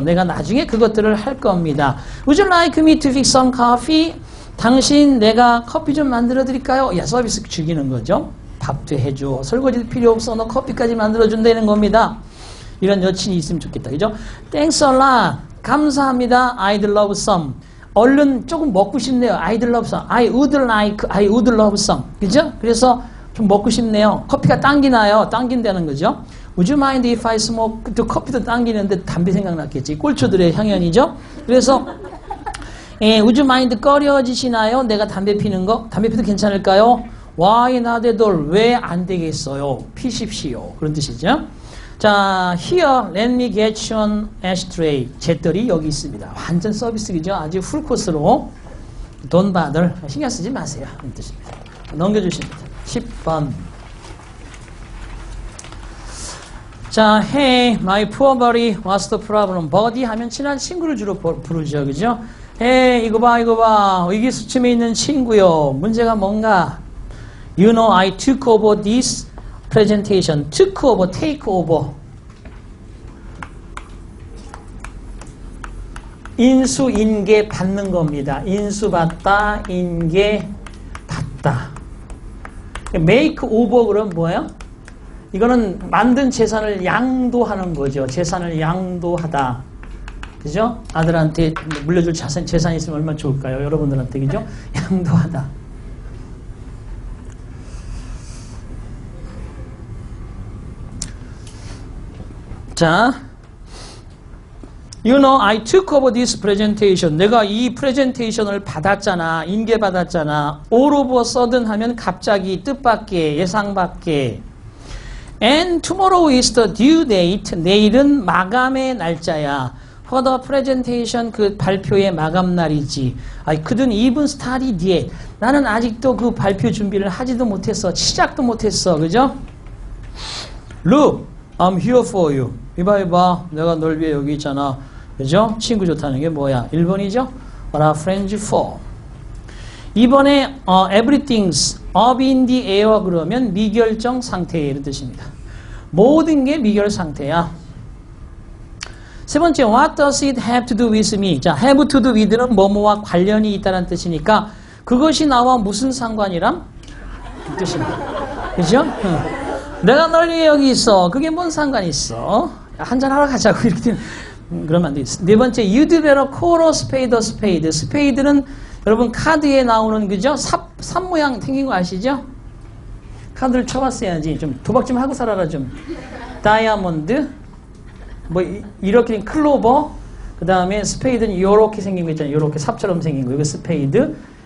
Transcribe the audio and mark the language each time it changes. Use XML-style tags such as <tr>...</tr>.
<ko>내가 나중에 그것들을 할 겁니다.</ko> <en>Would you like me to fix some coffee?</en> <ko>당신 내가 커피 좀 만들어 드릴까요? 야, 서비스 즐기는 거죠. 밥도 해줘. 설거지도 필요 없어. 너 커피까지 만들어 준다는 겁니다. 이런 여친이 있으면 좋겠다. 그죠?</ko> <en>Thanks a lot.</en> <ko>감사합니다.</ko> <en>I'd love some.</en> <ko>얼른 조금 먹고 싶네요.</ko> <en>I'd love some. I would love some.</en> <ko>그죠? 그래서 좀 먹고 싶네요. 커피가 당기나요? 당긴다는 거죠.</ko> <en>Would you mind if I smoke?</en> <ko>또 커피도 당기는데 담배 생각났겠지. 꼴초들의 향연이죠. 그래서</ko> <en>Would you mind</en> <ko>꺼려지시나요? 내가 담배 피는 거? 담배 피도 괜찮을까요?</ko> <en>Why not at all?</en> <ko>왜 안 되겠어요? 피십시오. 그런 뜻이죠.</ko> <en>자, here, let me get you an ashtray.</en> <ko>잿더리 여기 있습니다. 완전 서비스이죠. 아주 풀코스로.</ko> <en>Don't bother.</en> <ko>신경 쓰지 마세요. 그런 뜻입니다. 넘겨주십니다. 10번.</ko> <en>자, hey, my poor buddy, what's the problem?</en> <ko>buddy 하면 친한 친구를 주로 부르죠. 그죠? hey, 이거 봐. 의기소침해 있는 친구요. 문제가 뭔가?</ko> <en>You know, I took over this presentation. took over, take over.</en> <ko>인수, 인계 받는 겁니다. 인수 받다, 인계 받다. make over 그럼 뭐예요? 이거는 만든 재산을 양도하는 거죠. 재산을 양도하다. 그죠? 아들한테 물려줄 재산이 있으면 얼마나 좋을까요? 여러분들한테, 그죠? 양도하다.</ko> <en>자, you know, I took over this presentation.</en> <ko>내가 이 프레젠테이션을 받았잖아. 인계받았잖아.</ko> <en>all of a sudden</en> <ko>하면 갑자기, 뜻밖의, 예상밖의.</ko> <en>And tomorrow is the due date.</en> <ko>내일은 마감의 날짜야.</ko> <en>For the presentation,</en> <ko>그 발표의 마감 날이지.</ko> <en>I couldn't even start it yet.</en> <ko>나는 아직도 그 발표 준비를 하지도 못했어. 시작도 못했어. 그죠?</ko> <en>Look, I'm here for you.</en> <ko>이봐. 내가 널 위해 여기 있잖아. 그죠? 친구 좋다는 게 뭐야? 1번이죠?</ko> <en>What are friends for?</en> <ko>2번에</ko> <en>everything's up in the air</en> <ko>그러면 미결정 상태에 이런 뜻입니다. 모든 게 미결 상태야. 세 번째,</ko> <en>what does it have to do with me?</en> <ko>자, have to do with는 뭐뭐와 관련이 있다는 뜻이니까 그것이 나와 무슨 상관이람? 그 뜻입니다. 그죠? 내가 널 위해 여기 있어. 그게 뭔 상관이 있어? 한잔하러 가자고 이렇게 그러면 안 돼. 네 번째,</ko> <en>you'd better call a spade a spade.</en> <ko>스페이드는 여러분 카드에 나오는 그죠? 삽 모양 생긴 거 아시죠? 카드를 쳐봤어야지. 좀 도박 좀 하고 살아라 좀. 다이아몬드, 뭐 이렇게 클로버, 그 다음에 스페이드는 이렇게 생긴 거 있잖아요. 이렇게 삽처럼 생긴 거. 이거 스페이드.</ko>